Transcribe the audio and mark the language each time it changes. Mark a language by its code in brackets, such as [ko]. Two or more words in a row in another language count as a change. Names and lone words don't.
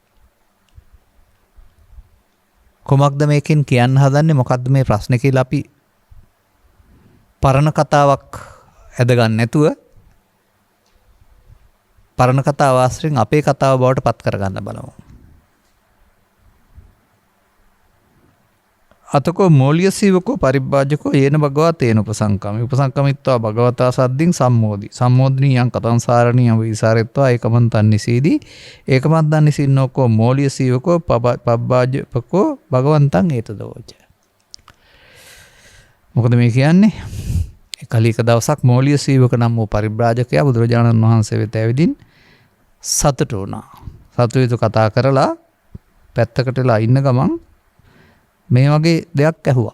[si] කොමක්ද මේකෙන් කියන්න හදන්නේ, මොකක්ද මේ ප්‍රශ්නේ කියලා අපි පරණ කතාවක් ඇදගන්න නැතුව පරණ කතාව ආශ්‍රයෙන් අපේ කතාව බවට පත් කරගන්න බලමු. [pi] අතකෝ මෝලිය සීවකෝ පරිබ්බාජකෝ යේන භගවා තේන උපසංකමි උපසංකමිත්වා භගවතා සද්දින් සම්මෝදි සම්මෝදනීයං කතංසාරණීයං විසාරෙත්වා ඒකමන්තං නිසීදී ඒකමන්තං නිසින්නෝකෝ මෝලිය සීවකෝ පබ්බාජකෝ භගවන්තං ඒතදෝච. [si] මොකද මේ කියන්නේ? කලික දවසක් මෝලිය සීවක නම් වූ පරිබ්‍රාජකයා බුදුරජාණන් වහන්සේ වෙත ඇවිදින් සතුටු වුණා. සතුටු කතා කරලා පැත්තකටලා ඉන්න ගමන් මේ වගේ දෙයක් ඇහුවා.